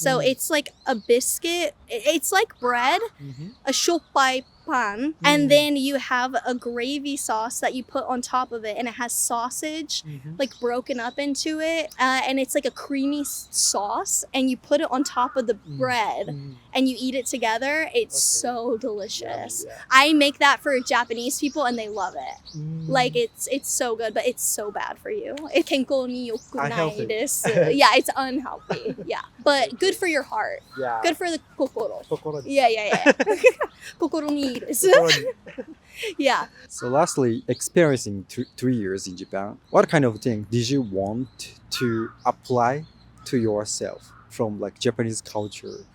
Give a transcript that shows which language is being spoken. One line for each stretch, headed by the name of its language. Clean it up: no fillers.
English: So it's like a biscuit. It's like bread, a shoppai pan, and then you have a gravy sauce that you put on top of it, and it has sausage like broken up into it, and it's like a creamy sauce, and you put it on top of the bread and you eat it together. It's so delicious. I make that for Japanese people and they love it. Like it's so good, but it's so bad for you. It
Japanese: 健康に良くないです.
English: Yeah, it's unhealthy. Yeah, but good for your heart. Yeah. Good for the kokoro. Kokoro. Yeah.
Japanese: 心にいいです.Yeah.
English: So lastly, experiencing 3 years in Japan, what kind of thing did you want to apply to yourself from like Japanese culture?